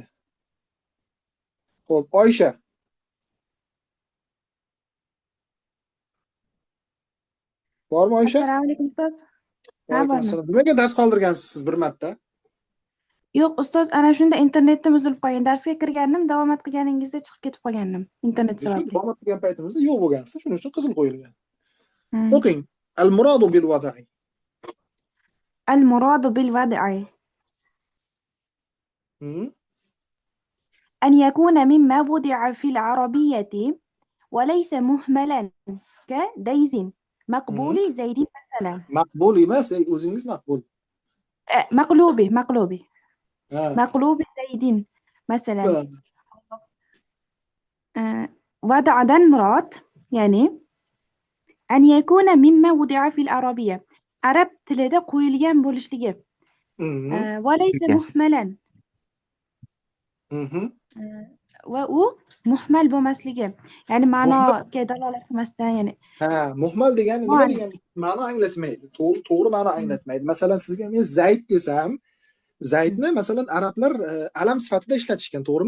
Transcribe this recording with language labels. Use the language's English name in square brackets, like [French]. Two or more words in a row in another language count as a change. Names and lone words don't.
[Uzbek] Xo'p, Oysha. Bormi Oysha? Assalomu alaykum ustoz. Alaykum assalom. Nimaga dars qoldirgansiz siz bir marta? Yo'q, ustoz, ana shunda internetim uzilib qolgan. Darsga kirgandim, davom qilganingizda chiqib ketib qolgandim internet Shu sababli. davom etgan paytimizda yo'q bo'lgansizda, shuning uchun qizil qo'yilgan. Hmm. O'qing. [Arabic] المراد بالوضع. المراد بالوضع Hmm. أن يكون مما وضع في العربية وليس مهملا كديز مقبول زيد مثلا. [Uzbek] Maqbul emas, o'zingiz maqbul. [Arabic] مقلوب [Uzbek] Ha. [Arabic] مقلوب زيد مثلا. Ba- [Uzbek] وضعdan murod ya'ni [Arabic] أن يكون مما وضع في العربية [Uzbek] arab tilida qo'yilgan bo'lishligi. Mhm. [Arabic] وليس مهملا Mhm. [Uzbek] va u muhmal bo'lmasligi, ya'ni Muhmal. ma'noga dalolat qilmasdan, ya'ni Ha, muhmal degani nima muannas. degani? Ma'no anglatmaydi. To'g'ri ma'no anglatmaydi. Masalan, sizga men Zayd desam, Zaydni masalan arablar alam sifatida ishlatishgan, to'g'rimi?